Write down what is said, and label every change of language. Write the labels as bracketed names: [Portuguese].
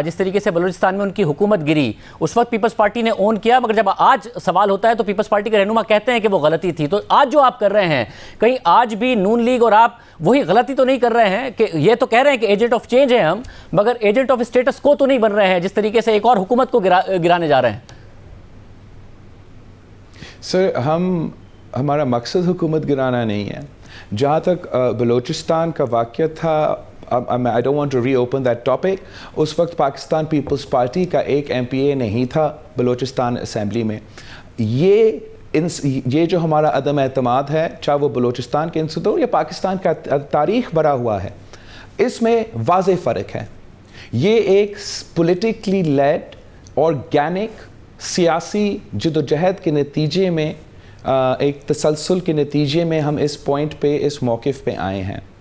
[Urdu] جس طریقے سے بلوچستان میں ان کی حکومت گری اس وقت پیپلز پارٹی نے اون کیا, مگر جب آج سوال ہوتا ہے تو پیپلز پارٹی کے رہنما کہتے ہیں کہ وہ غلطی تھی. تو آج جو آپ کر رہے ہیں, کہیں آج بھی نون لیگ اور آپ وہی غلطی تو نہیں کر رہے ہیں کہ یہ تو کہہ رہے ہیں کہ ایجنٹ آف چینج ہیں ہم, مگر ایجنٹ آف اسٹیٹس کو تو نہیں بن رہے ہیں جس طریقے سے ایک اور حکومت کو گرانے جا رہے ہیں؟ سر ہمارا مقصد حکومت گرانا نہیں ہے. جہاں تک بلوچستان کا واقعہ تھا, [English] I don't want to reopen that topic. [Urdu] اس وقت پاکستان پیپلز پارٹی کا ایک MPA نہیں تھا بلوچستان اسمبلی میں. یہ جو ہمارا عدم اعتماد ہے, چاہے وہ بلوچستان کے انسداد ہو یا پاکستان کا تاریخ بھرا ہوا ہے, اس میں واضح فرق ہے. یہ ایک پولیٹیکلی لیڈ آرگینک سیاسی جدوجہد کے نتیجے میں, ایک تسلسل کے نتیجے میں ہم اس پوائنٹ پہ, اس موقف پہ آئے ہیں.